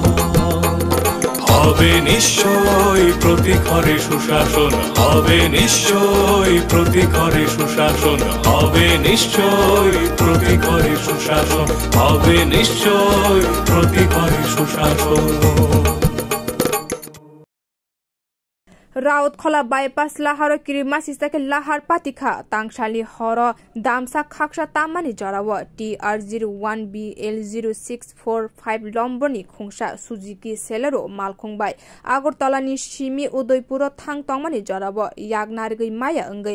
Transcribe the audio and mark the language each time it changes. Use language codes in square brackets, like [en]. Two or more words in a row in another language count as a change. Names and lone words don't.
[bn] হবে নিশ্চয় প্রতি ঘরে সুশাসন, হবে নিশ্চয় প্রতি ঘরে সুশাসন, হবে নিশ্চয় প্রতি ঘরে সুশাসন, হবে নিশ্চয় প্রতি ঘরে সুশাসন। [trp] राउतखला बाइपास लाहार किरिमा सिस्ताके लाहार पातिखा तांगशाली हर दामसा खाक्सा तामानि जराव TR01BL0645 लम्बरनि खुंसा सुजुकी सेलेरो मालखुंबाय आगरतलानि सिमी उदयपुर थांग तंगमानि जराव यागनारगै माया अंगै